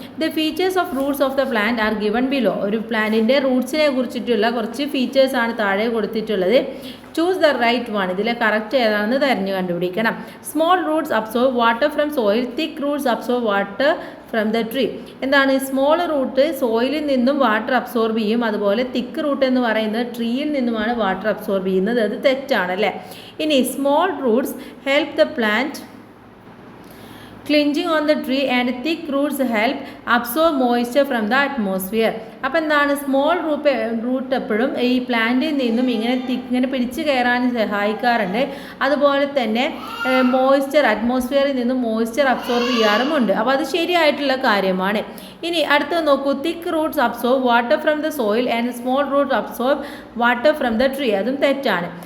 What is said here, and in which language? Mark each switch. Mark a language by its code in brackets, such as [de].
[en] The features of roots of the plant are given below. [ml] ഒരു പ്ലാന്റിൻ്റെ റൂട്ട്സിനെ കുറിച്ചിട്ടുള്ള കുറച്ച് ഫീച്ചേഴ്സാണ് താഴെ കൊടുത്തിട്ടുള്ളത്. [en] Choose the right one. [ml] ഇതിലെ കറക്റ്റ് ഏതാണെന്ന് തിരഞ്ഞു കണ്ടുപിടിക്കണം. [en] Small roots absorb water from soil, thick roots absorb water from the tree. [ml] എന്താണ്? സ്മോൾ റൂട്ട് സോയിലിൽ നിന്നും വാട്ടർ അബ്സോർബ് ചെയ്യും. അതുപോലെ തിക്ക് റൂട്ട് എന്ന് പറയുന്നത് ട്രീയിൽ നിന്നുമാണ് വാട്ടർ അബ്സോർബ് ചെയ്യുന്നത്. അത് തെറ്റാണല്ലേ. ഇനി [en] Small roots help the plant clinging on the tree and thick roots help absorb moisture from the atmosphere. [ml] അപ്പോൾ എന്താണ്? സ്മോൾ റൂട്ട് എപ്പോഴും ഈ പ്ലാന്റിൽ നിന്നും ഇങ്ങനെ പിടിച്ച് കയറാൻ സഹായിക്കാറുണ്ട്. അതുപോലെ തന്നെ മോയ്സ്ചർ, അറ്റ്മോസ്ഫിയറിൽ നിന്നും മോയ്സ്ചർ അബ്സോർബ് ചെയ്യാറുമുണ്ട്. അപ്പോൾ അത് ശരിയായിട്ടുള്ള കാര്യമാണ്. ഇനി അടുത്തത് നോക്കൂ. [en] Thick roots absorb water from the soil and small roots absorb water from the tree. [ml] അതും തെറ്റാണ്.